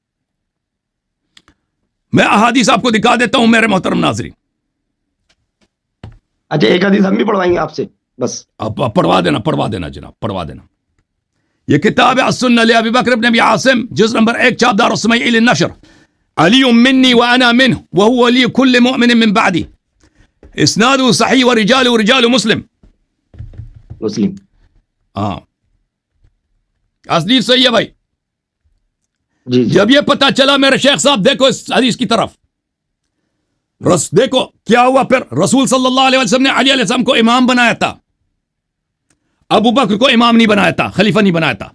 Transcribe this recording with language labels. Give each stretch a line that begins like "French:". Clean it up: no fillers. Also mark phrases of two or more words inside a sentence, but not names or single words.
Urdu: میں احادیث آپ کو دکھا دیتا ہوں میرے محترم ناظرین. اچھا ایک حدیث ہم بھی پڑھوائیں گے آپ سے, بس آپ پڑھوا دینا جناب, پڑھوا دینا. یہ کتاب ہے
Arabic: السنہ لابی بکر ابن ابی عاصم, جز نمبر 1, چاپ دار السمیع للنشر, علی منی وانا منہ وهو ولی کل مؤمن من بعدی اسناد صحیح ورجال رجال مسلم.
Urdu: مسلم. ہاں حدیث صحیح ہے بھائی. جی جی. جب یہ پتا چلا میرے شیخ صاحب دیکھو اس حدیث کی طرف دیکھو کیا ہوا پھر. رسول صلی اللہ علیہ وسلم نے علی علیہ السلام کو امام بنایا تھا, ابو بکر کو امام نہیں بنایا تھا, خلیفہ نہیں بنایا تھا.